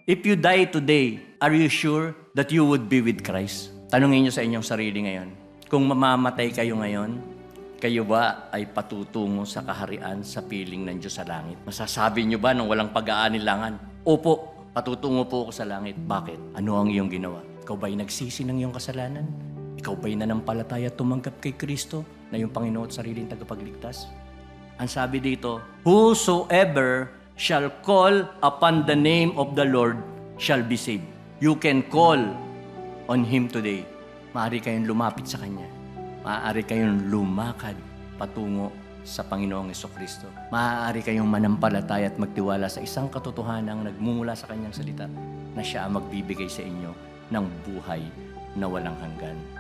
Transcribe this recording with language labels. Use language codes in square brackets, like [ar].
[en] If you die today, are you sure that you would be with Christ? [tl] Tanungin niyo sa inyong sarili ngayon. Kung mamamatay kayo ngayon, kayo ba ay patutungo sa kaharian sa piling ng Diyos sa langit? Masasabi niyo ba nang walang pag-aanilangan? Opo, patutungo po ako sa langit. Bakit? Ano ang iyong ginawa? Ikaw ba'y nagsisi ng iyong kasalanan? Ikaw ba'y nananampalataya at tumanggap kay Kristo na iyong Panginoon at sariling tagapagligtas? Ang sabi dito, [en] whosoever shall call upon the name of the Lord shall be saved. You can call on Him today. [tl] Maaari kayong lumapit sa Kanya. Maaari kayong lumakad patungo sa Panginoong Jesucristo. Maaari kayong manampalataya at magtiwala sa isang katotohanang nagmumula sa Kanyang salita na Siya ang magbibigay sa inyo ng buhay na walang hanggan.